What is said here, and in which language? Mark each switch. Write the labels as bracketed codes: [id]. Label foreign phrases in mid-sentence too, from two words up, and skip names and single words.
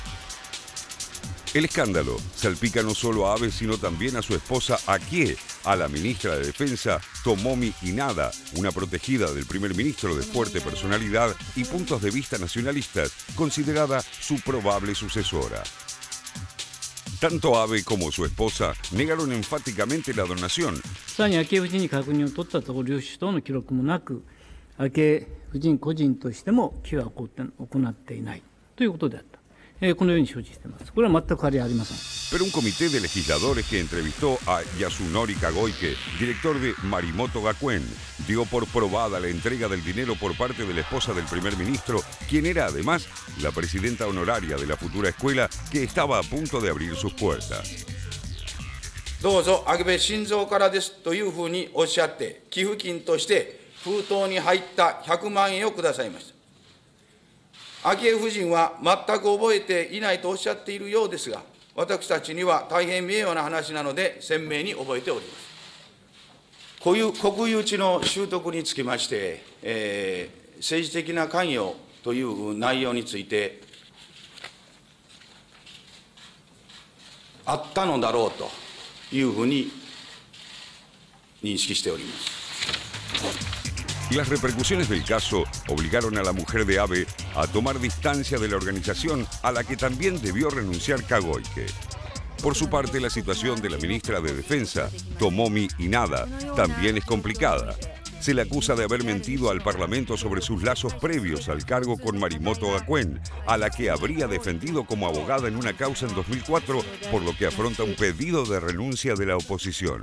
[es] El escándalo salpica no solo a Abe, sino también a su esposa Akie, a la ministra de Defensa Tomomi Inada, una protegida del primer ministro de fuerte personalidad y puntos de vista nacionalistas, considerada su probable sucesora. Tanto Abe como su esposa negaron enfáticamente la donación. [ja] さらに昭恵夫人に確認を取ったところ、領収書等の記録もなく、昭恵夫人個人としても寄付は行っていないということであった。このように承知しています。これは全く変わりありません。 [es] Pero un comité de legisladores que entrevistó a Yasunori Kagoike, director de Marimoto Gakuen, dio por probada la entrega del dinero por parte de la esposa del primer ministro, quien era además la presidenta honoraria de la futura escuela que estaba a punto de abrir sus puertas. [ja] どうぞ秋部晋三からですというふうにおっしゃって、寄付金として封筒に入った100万円をくださいました。昭恵夫人は全く覚えていないとおっしゃっているようですが、私たちには大変名誉な話なので鮮明に覚えております。国有地の習得につきまして、政治的な関与という内容について、あったのだろうというふうに認識しております。 [es] Las repercusiones del caso obligaron a la mujer de Abe a tomar distancia de la organización a la que también debió renunciar Kagoike. Por su parte, la situación de la ministra de Defensa, Tomomi Inada, también es complicada. Se le acusa de haber mentido al Parlamento sobre sus lazos previos al cargo con Marimoto Gakuen, a la que habría defendido como abogada en una causa en 2004, por lo que afronta un pedido de renuncia de la oposición.